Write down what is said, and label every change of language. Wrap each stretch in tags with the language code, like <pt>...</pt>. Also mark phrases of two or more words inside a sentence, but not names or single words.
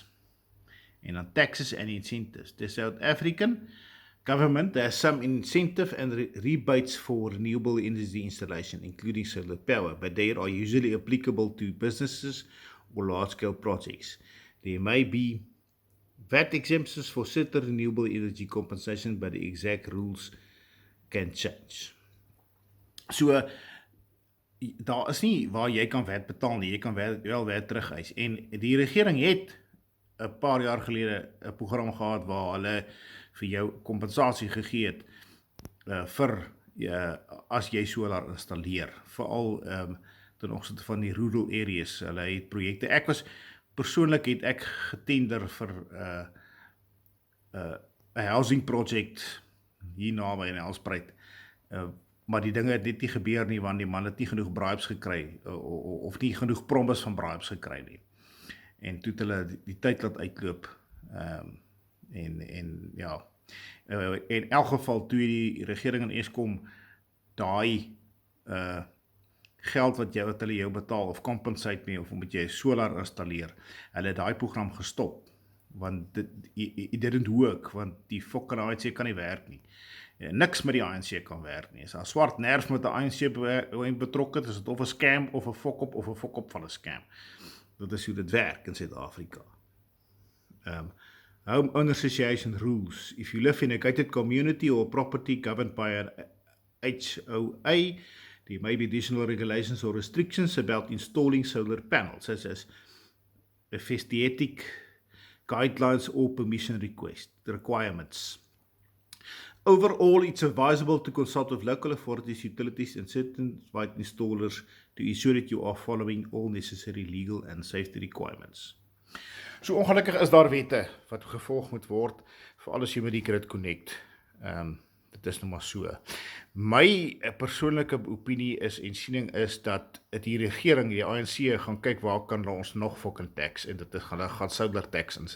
<en>And on taxes and incentives. The South African government has some incentive and rebates for renewable energy installation, including solar power, but they are usually applicable to businesses or large-scale projects. There may be VAT exemptions for certain renewable energy compensation, but the exact rules can change. So,</en> <af>daar is nie waar jy kan VAT betaal nie, jy kan wel VAT terugeis. En die regering het 'n paar jaar gelede 'n program gehad waar hulle vir jou kompensasie gegee het vir as jy solar installeer, veral ten opsigte van die</af> <en>rural areas.</en> <af>Hulle het projekte. Persoonlik het ek getender vir 'n</af> <en>housing project</en> <af>hier naby in Elspruit. Maar die dinge het net nie gebeur nie, want die man het nie genoeg bribes gekry, of nie genoeg promise van bribes gekry nie. En toe het hulle die tyd laat uitloop, en ja, in elk geval toe die regering en Eskom daai geld wat hulle jou betaal, of compensate mee, of omdat jy solar installeer, hulle het daai program gestop, want</af> <en>it didn't work,</en> <af>want die fucking ANC kan nie werk nie. Niks met die ANC kan werk nie. As 'n swart nerf met die ANC betrokke is dit of 'n scam, of 'n fok-op, of 'n fok-op van 'n scam. Dit is hoe dit werk in Suid-Afrika.</af> <en>Home Owner Association rules. If you live in a gated community or property governed by an HOA, there may be additional regulations or restrictions about installing solar panels, such as aesthetic guidelines or permission requirements. Overall, it's advisable to consult with local authorities, utilities, and certified installers to ensure that you are following all necessary legal and safety requirements.</en> <af>So ongelukkig is daar wette wat gevolg moet word, veral as jy met die</af> <en>grid connect.</en> <af>Dit is nou maar so. My persoonlike opinie en siening is dat die regering, die ANC, gaan kyk waar kan ons nog fucking tax, en dit gaan</af> <en>solar tax</en> <af>insit.</af>